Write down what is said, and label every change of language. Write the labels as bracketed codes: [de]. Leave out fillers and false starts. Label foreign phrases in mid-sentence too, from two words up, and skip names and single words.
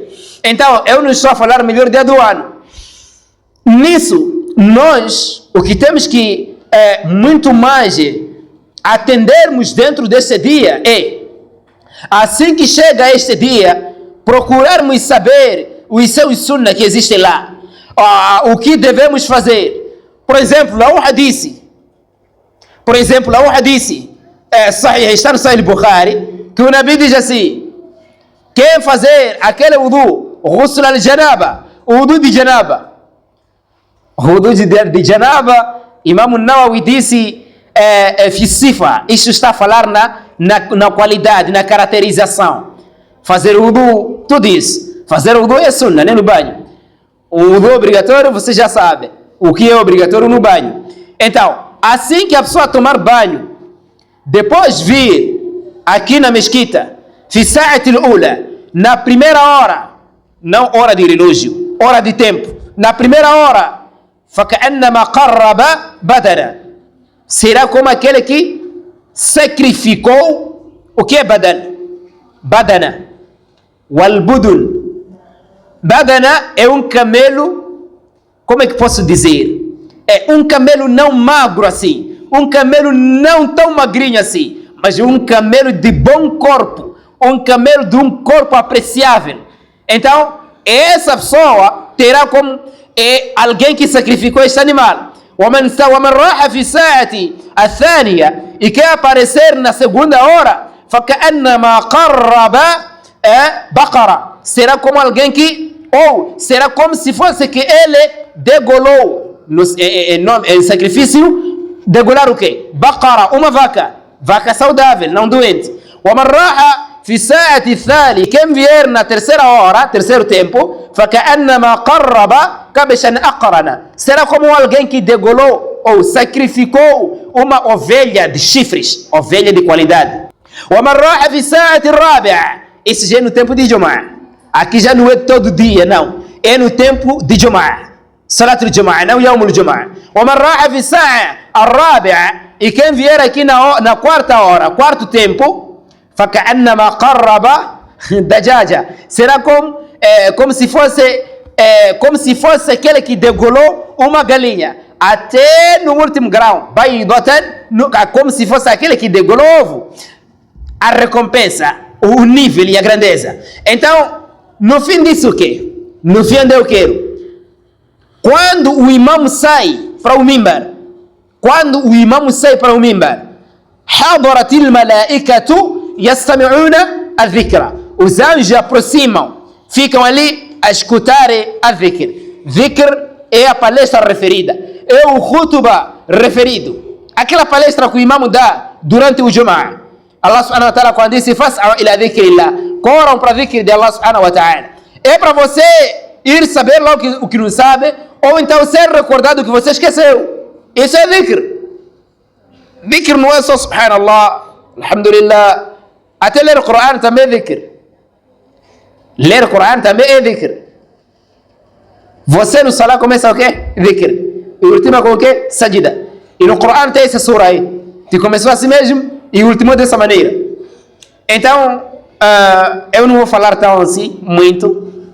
[pt] Então, eu não estou a falar melhor dia do ano. Nisso, nós, o que temos que muito mais atendermos dentro desse dia é, assim que chega este dia, procurarmos saber os seus sunnah que existem lá, o que devemos fazer. Por exemplo, há um hadith, está no Sahih Bukhari, que o Nabi diz assim: quem fazer aquele wudu, [ar] غسل الجنابة, [pt] o wudu de janaba, Imam Nawawi disse [ar] في صفة, [pt] isto está a falar na qualidade, na caracterização. Fazer wudu, tudo isso. Fazer wudu é sunna, nem no banho. O wudu obrigatório, você já sabe o que é obrigatório no banho. Então, assim que a pessoa tomar banho, depois vir aqui na mesquita, [ar] في الساعة الأولى, [pt] na primeira hora, não hora de relógio, hora de tempo, na primeira hora, [ar] فَكَأَنَّمَا قَرَّبَ بَدَنًا, [pt] será como aquele que sacrificou o que é badan? [ar] بدنة. والبدن. [pt] Badana é um camelo, como é que posso dizer? É um camelo não magro assim, um camelo não tão magrinho assim, mas um camelo de bom corpo, um camelo de um corpo apreciável. Então, essa pessoa terá como alguém que sacrificou este animal. [ar] ومن راح في الساعة الثانية, [pt] e quer aparecer na segunda hora, [ar] فكأنما قرب بقرة, [pt] será como alguém que, ou será como se fosse que ele degolou em sacrifício, degolar o quê? Baqara, uma vaca saudável, não doente. [ar] ومن راح في الساعة الثانية, [pt] quem vier na terceira hora, terceiro tempo, [ar] فكأنما قرب كبشا أقرنا, [pt] será como alguém que degolou ou sacrificou uma ovelha de chifres, ovelha de qualidade. [ar] ومن راح في الساعة الرابعة, [pt] esse já é no tempo de Jumu'ah, aqui já não é todo dia, não, é no tempo de Jumu'ah, [ar] صلاة الجمعة, [pt] não [ar] يوم الجمعة. ومن راح في الساعة الرابعة, [pt] e quem vier aqui na quarta hora, quarto tempo, [ar] فكأنما قرب دجاجة, [pt] será como se fosse aquele que degolou uma galinha, até no último grau, como se fosse aquele que degolou ovo. A recompensa, o nível e a grandeza. Então, no fim disso o quê? No fim eu quero, quando o imam sai para o mimbar, [ar] حضرت الملائكة يستمعون الذكر, [pt] os anjos aproximam, ficam ali a escutar a dhikr. Dhikr é a palestra referida, é o khutba referido, aquela palestra que o imam dá durante o Jumu'ah. Allah [ar] سبحانه وتعالى [pt] quando disse [ar] فاسعوا إلى ذكر الله, [pt] corram para dhikr de Allah [ar] سبحانه وتعالى, [pt] é para você ir saber logo o que não sabe, ou então ser recordado que você esqueceu. Isso é dhikr. Dhikr não é só [ar] سبحان الله، الحمد لله, [pt] até ler o Coran também é dhikr. Ler o Coran também é dhikr. Você no salah começa o quê? Dhikr. E última com o quê? Sajida. E no Coran tem essa sura aí, que começou assim mesmo e ultimou dessa maneira. Então, eu não vou falar tão assim, muito.